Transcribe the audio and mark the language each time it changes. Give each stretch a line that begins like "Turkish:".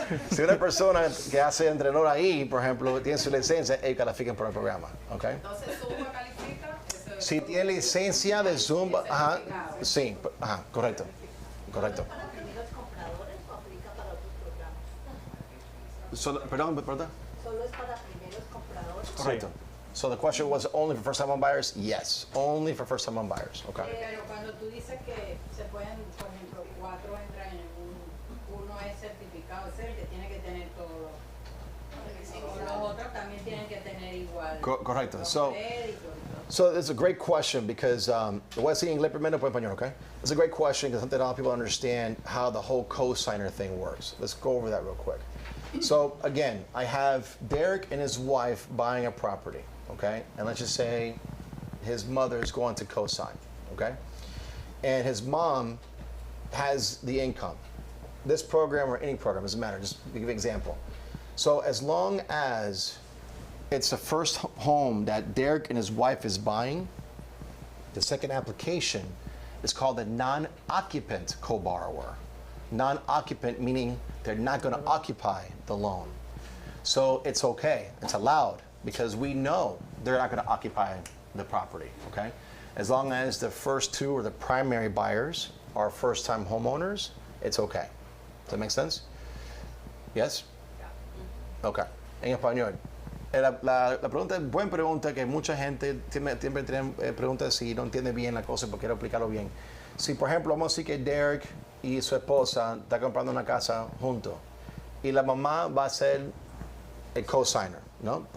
Spanish: si una persona que hace entrenador ahí, por ejemplo, tiene su licencia, ellos califican por el programa, ¿ok? Entonces, ¿Zumba califica? Si tiene licencia de Zumba, ajá, sí, ajá, correcto. ¿Para primeros compradores o aplica para otros programas? Perdón. ¿Solo es para primeros compradores? Correcto.
English: So the question was only for first-time home buyers? Yes, only for first-time home buyers. Okay.
Spanish: Pero cuando tú dices que se pueden, por ejemplo, 4 entran en uno es certificado, es el que tiene que tener todo. Los otros también tienen que tener igual. Correcto. los
English: So
Spanish: créditos.
English: it's a great question because
Spanish: voy a decir en inglés primero, después español, okay?
English: It's a great question because something a lot of people understand how the whole co-signer thing works. Let's go over that real quick. So again, I have Derek and his wife buying a property, okay? And let's just say his mother is going to co-sign, okay? And his mom has the income. This program or any program, doesn't matter, just to give you an example. So as long as it's the first home that Derek and his wife is buying, the second application is called a non-occupant co-borrower. Non-occupant meaning they're not going to occupy the loan. So it's okay, it's allowed because we know they're not going to occupy the property, okay? As long as the first two or the primary buyers are first-time homeowners, it's okay. Does that make sense? Yes? Okay.
Spanish: En español. La pregunta es buena pregunta que mucha gente siempre tiene preguntas si no entiende bien la cosa porque quiero explicarlo bien. Si por ejemplo vamos a decir que Derek y su esposa están comprando una casa juntos y la mamá va a ser el co-signer, ¿no?